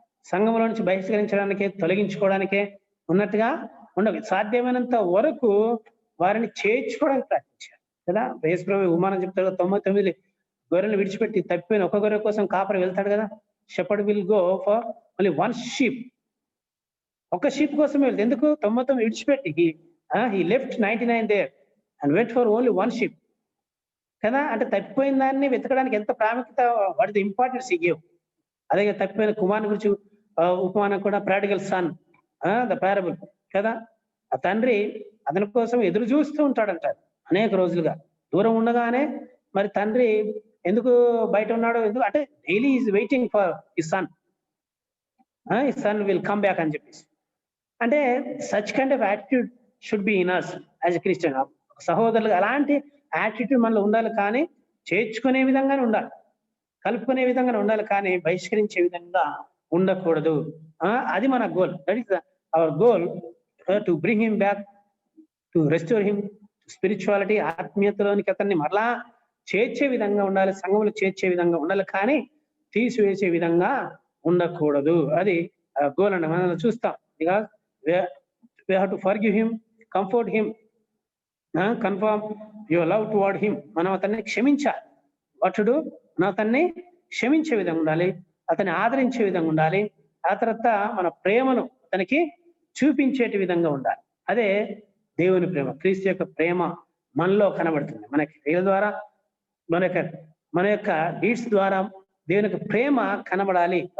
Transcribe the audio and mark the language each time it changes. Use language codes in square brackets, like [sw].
[te] సంఘంలో నుంచి బహిష్కరించడానికే, తొలగించుకోవడానికే ఉన్నట్టుగా ఉండదు. సాధ్యమైనంత వరకు వారిని చేర్చుకోవడానికి ప్రయత్నించాలి కదా. యేసు ప్రభువు ఉమానం చెప్తాడు, 99 గొర్రెలు విడిచిపెట్టి తప్పిపోయిన ఒక గొర్రె కోసం కాపరి వెళ్తాడు కదా. [en] Shepherd will go for only 1 sheep. [te] ఒక షీప్ కోసం వెళ్తే ఎందుకు? 99 విడిచిపెట్టి [en] he left 99 there and went for only 1 sheep [te] కదా. అంటే తప్పిపోయిన దాన్ని వెతకడానికి ఎంత ప్రాముఖ్యత, [en] What is the importance he gave. [te] అదే తప్పిపోయిన కుమారుని గురించి ఉపమానం కూడా ప్రాడిగల్ సన్, ద పారబుల్ కదా. ఆ తండ్రి అతని కోసం ఎదురు చూస్తూ ఉంటాడంట అనేక రోజులుగా. దూరం ఉండగానే మరి తండ్రి ఎందుకు బయట ఉన్నాడో, ఎందుకు అంటే [en] daily is waiting for his son, his son will come back [te] అని చెప్పేసి. అంటే [en] Such kind of attitude should be in us as a Christian. [te] సహోదరులుగా అలాంటి యాటిట్యూడ్ మనలో ఉండాలి, కానీ చేర్చుకునే విధంగానే ఉండాలి, కలుపుకునే విధంగానే ఉండాలి, కానీ బహిష్కరించే విధంగా ఉండకూడదు. అది మన goal. [en] that is our goal, to bring him back, to restore him spirituality, [te] ఆత్మీయతలోనికి అతన్ని మరలా చేర్చే విధంగా ఉండాలి, సంఘంలో చేర్చే విధంగా ఉండాలి, కానీ తీసివేసే విధంగా ఉండకూడదు. అది గోల్ అండి. మనం చూస్తాం ఇక [en] we have to forgive him, comfort him, confirm your love toward him. [te] మనం అతన్ని క్షమించాలి. [en] What to do? [te] మనం అతన్ని క్షమించే విధంగా ఉండాలి, అతన్ని ఆదరించే విధంగా ఉండాలి, ఆ తర్వాత మన ప్రేమను అతనికి చూపించేటి విధంగా ఉండాలి. అదే దేవుని ప్రేమ, క్రీస్తు యొక్క ప్రేమ మనలో కనబడుతుంది. మనకి క్రియల ద్వారా, మన యొక్క డీడ్స్ ద్వారా దేవుని యొక్క ప్రేమ కనబడాలి.